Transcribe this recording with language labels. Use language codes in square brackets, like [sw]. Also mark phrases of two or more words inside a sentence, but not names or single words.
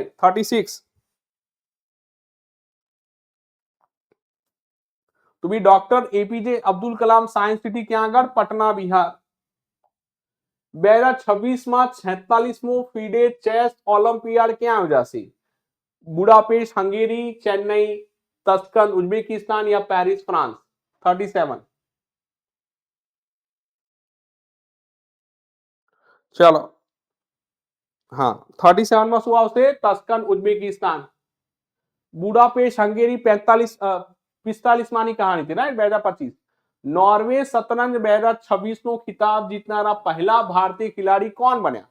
[gu] 36. તો બી ડોક્ટર એપીજે અબ્દુલ કલામ સાયન્સ સિટી ક્યાં આગળ? પટના, બિહાર. 2026 માં 46મો ફીડે ચેસ ઓલિમ્પિયાડ ક્યાં યોજાશે? [hi] बुडापेस्ट हंगेरी, चेन्नई, तस्कन उज्बेकिस्तान या पेरिस फ्रांस? 37. चलो हाँ [gu] 37 માં શું આવશે? તસ્કન ઉઝબેકિસ્તાન. બુડાપેસ્ટ હંગેરી 45 માની કહાની હતી રાઈટ 2025. નોર્વે શતરંજ 2026 નો ખિતાબ જીતનારા પહેલા ભારતીય ખેલાડી કોણ બન્યા?